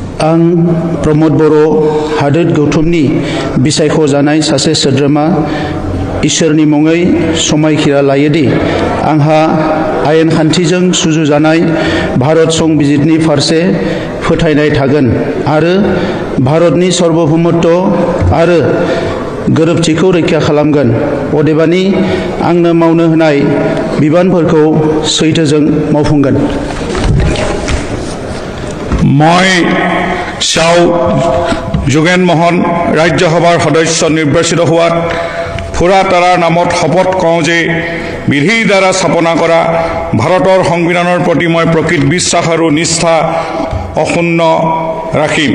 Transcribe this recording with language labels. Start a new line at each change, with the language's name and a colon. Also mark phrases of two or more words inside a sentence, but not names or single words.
Bodo: आं प्रमोद बर' हादोर गौथुमनि बिसायख'जानाय सासे सोद्रोमा इसोरनि मुङै समायखिरा लायोदि आंहा आयेन खान्थिजों सुजुजानाय भारत संबिजितनि फारसे फोथायनाय थागोन आरो भारतनि सार्वभौमत्व आरो गोरोबथिखौ रैखा खालामगोन। अदेबानि आंनो मावनो होनाय बिबानफोरखौ सैथोजों मावफुंगोन।
Assamese: মই শ্যাও যোগেন মোহন ৰাজ্যসভাৰ সদস্য নিৰ্বাচিত হোৱাত ফুৰা তাৰাৰ নামত শপত কওঁ যে বিধিৰ দ্বাৰা স্থাপনা কৰা ভাৰতৰ সংবিধানৰ প্ৰতি মই প্ৰকৃত বিশ্বাস আৰু নিষ্ঠা অক্ষুণ্ণ ৰাখিম।